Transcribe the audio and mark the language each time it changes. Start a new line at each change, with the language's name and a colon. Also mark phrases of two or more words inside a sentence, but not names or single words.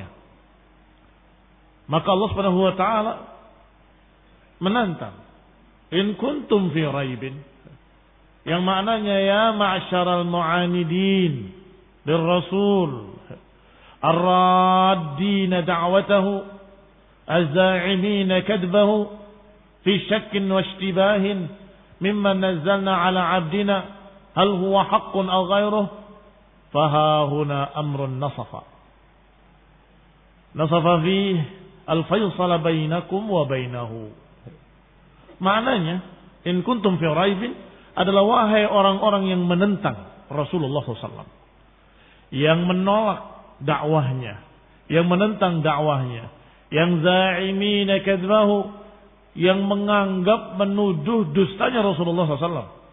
Indonesian: Maka Allah
Arabic: سبحانه وتعالى
Indonesian: menantang,
Arabic: إن كنتم في ريب,
Indonesian: yang maknanya
Arabic: يا معشر المعاندين للرسول الرادين دعوته الزاعمين كذبه في شك واشتباه مما نزلنا على عبدنا هل هو حق أو غيره فها هنا أمر نصف فيه الفيصل بينكم وبينه
Indonesian: Maknanya,
Arabic: إن كنتم في ريب
Indonesian: adalah wahai orang-orang yang menentang Rasulullah SAW, yang menolak dakwahnya, yang menentang dakwahnya, yang
Arabic: زاعمين كذبه,
Indonesian: yang menganggap menuduh dustanya Rasulullah SAW,